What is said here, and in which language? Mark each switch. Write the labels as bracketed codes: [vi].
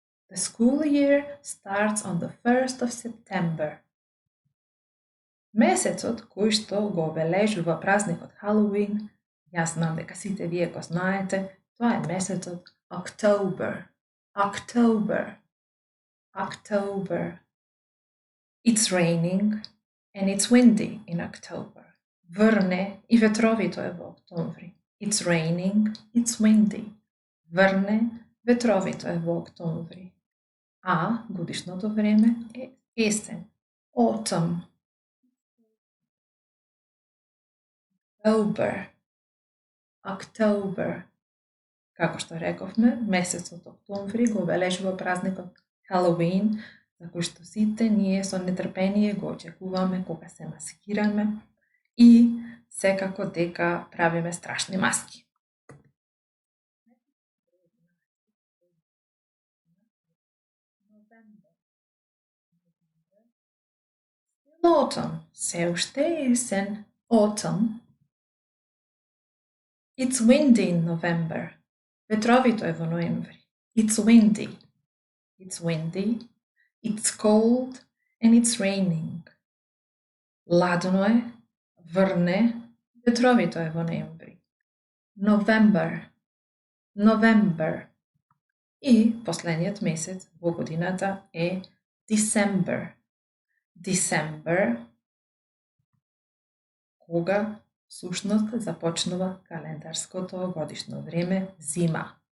[en] The school year starts on the 1st of September. [mk] Месецот кој што го обележува празникот Халоуин, јас знам дека сите вие го знаете, тоа е месецот October. [en] October. October. It's raining and it's windy in October. [mk] Врне и ветровито е во октомври. [en] It's raining, it's windy. [mk] Врне, ветровито е во октомври. А годишното време е есен. Autumn. [en] October. October. [mk] Како што рековме, месецот октомври го обележува празникот Halloween, за кој што сите ние со нетрпение го очекуваме кога се маскираме и секако дека правиме страшни маски. Autumn. Се уште е есен. Autumn. [en] It's windy in November. [mk] Ветровито е во ноември. [en] It's windy. It's windy. It's cold and it's raining. [mk] Ладно е, врне, ветровито е во ноември. [en] November. November. [mk] И последниот месец во годината е December. December, кога всушност започнува календарското годишно време зима.